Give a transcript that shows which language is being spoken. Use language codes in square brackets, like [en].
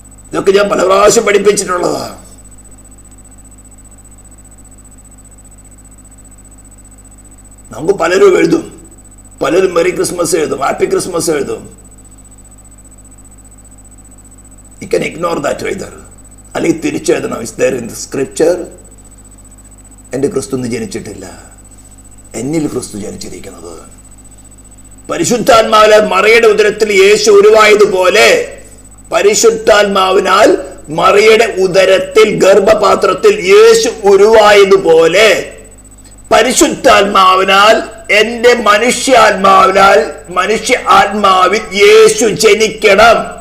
[ml] ഇതൊക്കെ ഞാൻ പല പ്രാവശ്യം പഠിപ്പിച്ചിട്ടുള്ളതാ. നമുക്ക് പലരും എഴുതും, പലരും മെറി ക്രിസ്മസ് എഴുതും, ഹാപ്പി ക്രിസ്മസ് എഴുതും. [en] You can ignore that either. [ml] അല്ലെങ്കിൽ തിരിച്ചെഴുതണം. [en] Is there in the scripture? [ml] എൻ്റെ ക്രിസ്തു ജനിച്ചിട്ടില്ല, എന്നിൽ ക്രിസ്തു ജനിച്ചിരിക്കുന്നത്. പരിശുദ്ധാത്മാവിലെ മറിയുടെ ഉദരത്തിൽ യേശു ഉരുവായതുപോലെ പരിശുദ്ധാത്മാവിനാൽ മറിയുടെ ഉദരത്തിൽ ഗർഭപാത്രത്തിൽ യേശു ഉരുവായതുപോലെ പരിശുദ്ധാത്മാവിനാൽ എന്റെ മനുഷ്യാത്മാവിനാൽ മനുഷ്യ ആത്മാവിൽ യേശു ജനിക്കണം.